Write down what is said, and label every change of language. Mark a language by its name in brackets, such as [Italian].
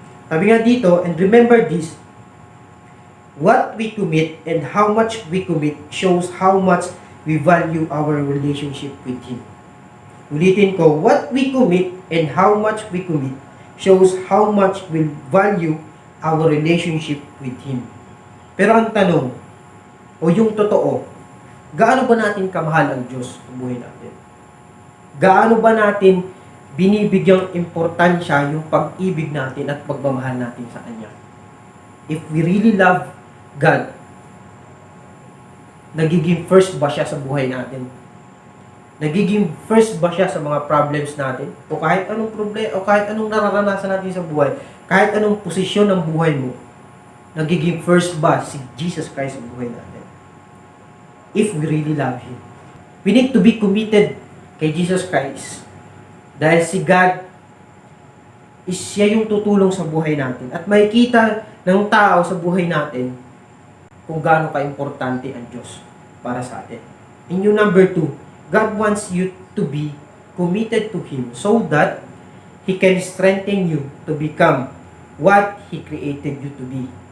[Filipino] Sabi nga dito, [English] and remember this, what we commit and how much we commit shows how much we value our relationship with Him. [Filipino] Ulitin ko, [English] what we commit and how much we commit shows how much we value our relationship with Him. [Filipino] Pero ang tanong, o yung totoo, gaano ba natin kamahal ang Diyos sa buhay natin? Gaano ba natin binibigyang importansya yung pag-ibig natin at pagmamahal natin sa Kanya? [English] If we really love God, [Filipino] nagiging first ba siya sa buhay natin? Nagiging first ba siya sa mga problems natin? O kahit anong problema, o kahit anong nararanasan natin sa buhay, kahit anong posisyon ng buhay mo, nagiging first ba si Jesus Christ sa buhay natin? [English] If we really love Him. We need to be committed kay Jesus Christ. [Filipino] Dahil si God is siya yung tutulong sa buhay natin. At makikita ng tao sa buhay natin kung gaano ka-importante ang Diyos para sa atin. [English] And yung number 2, God wants you to be committed to Him so that He can strengthen you to become what He created you to be.